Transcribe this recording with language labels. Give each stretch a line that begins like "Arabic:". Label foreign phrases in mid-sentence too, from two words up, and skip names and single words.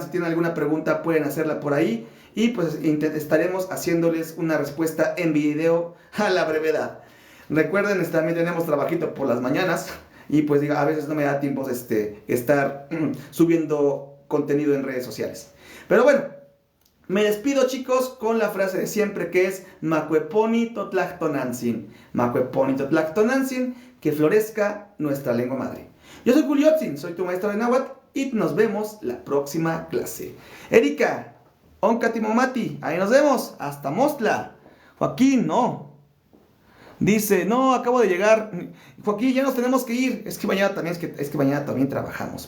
Spanish: Si tienen alguna pregunta pueden hacerla por ahí. Y pues estaremos haciéndoles una respuesta en video a la brevedad. Recuerden, también tenemos trabajito por las mañanas y pues a veces no me da tiempo estar subiendo contenido en redes sociales. Pero bueno, me despido chicos con la frase de siempre que es
Nahuatl languages: Macueponi totlactonantzin. Macueponi totlactonantzin,
Spanish: que florezca nuestra lengua madre. Yo soy Juliotzin, soy tu maestro de náhuatl y nos vemos la próxima clase. Erika, Oncatimomati, ahí nos vemos, hasta Mostla. Joaquín, no. Dice, no, acabo de llegar. Joaquín, ya nos tenemos que ir. Es que mañana también trabajamos.